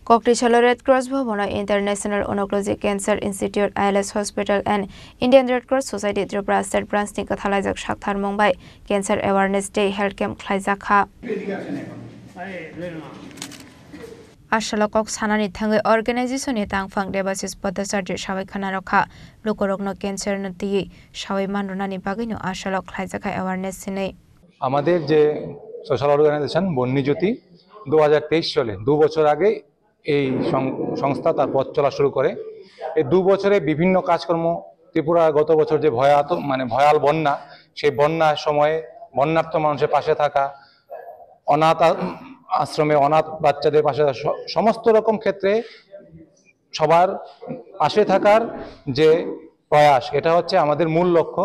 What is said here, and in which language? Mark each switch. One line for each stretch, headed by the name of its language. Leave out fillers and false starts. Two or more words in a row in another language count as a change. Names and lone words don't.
Kok Borok: Kokrichalo Red Cross Bhavana International Oncology Cancer Institute ILS Hospital and Indian Red Cross Society Tripura State Branch ni kathalajak sakthar Mumbai
English: Cancer Awareness Day Health Camp
Kok Borok: khlaijakha Ashalokok sanani thangai organization ni tangphang debasis podasarji sawai khana rakha lokorokno cancer nati sawai manrunani bagino ashalok khlaijakha awareness sinei
Bangla: আমাদের যে
English: social organization
Bangla: বন্যজ্যোতি 2023 সালে 2 বছর আগে এই সংস্থা তার পথ চলা শুরু করে। এই 2 বছরে বিভিন্ন কাজকর্ম ত্রিপুরা গত বছর যে ভয়াল বন্যা, সেই বন্যার সময়ে বন্যার্ত মানুষের পাশে থাকা, অনাথ আশ্রমে অনাথ বাচ্চাদের পাশে সমস্ত রকম ক্ষেত্রে সবার পাশে থাকার যে প্রয়াস, এটা হচ্ছে আমাদের মূল লক্ষ্য।